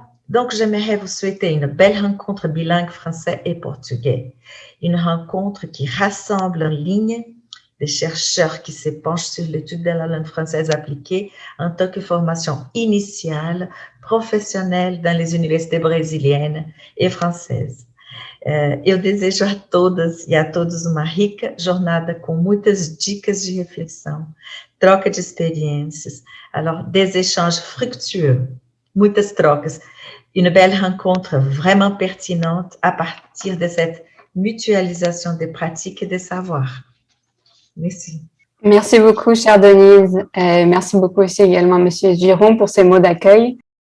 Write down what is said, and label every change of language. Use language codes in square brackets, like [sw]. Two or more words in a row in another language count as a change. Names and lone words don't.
[fr] Donc, j'aimerais vous souhaiter une belle rencontre bilingue français et portugais. Une rencontre qui rassemble en ligne des chercheurs qui se penchent sur l'étude de la langue française appliquée en tant que formation initiale, profissionelle dans les universités brésiliennes e françaises. [pt] Eu desejo a todas e a todos uma rica jornada com muitas dicas de reflexão, troca de experiências, [fr] alors des échanges fructueux, [pt] muitas trocas, [fr] une belle rencontre vraiment pertinente à partir de cette mutualisation des pratiques et des savoirs. Merci. Merci beaucoup, chère Denise. Et merci beaucoup aussi également, Monsieur Giron, pour ces mots d'accueil.